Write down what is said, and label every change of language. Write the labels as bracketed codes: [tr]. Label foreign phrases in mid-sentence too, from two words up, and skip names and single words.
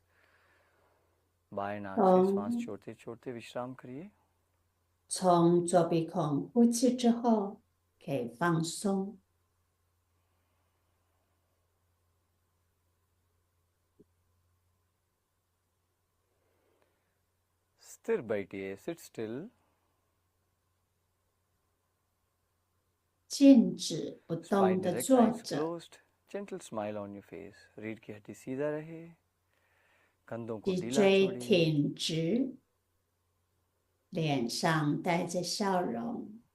[hi] बाएं नाक से श्वास छोड़ते छोड़ते विश्राम करिए. [zh] 从左鼻孔呼气之后，可以放松。 [hi] स्थिर बैठिए. [en] Sit still. [zh] 静止不 [en] Spine [zh] 动的 [en] direct, [zh] 坐 [en] eyes [zh] 着， [en] closed. Gentle smile on your face. [hi] रीढ़ की हड्डी सीधा रहे. कंधों को [zh] 脊 [hi] ढीला [zh] 椎 [hi] छोड़िए. [zh] 挺直，脸上带着笑容。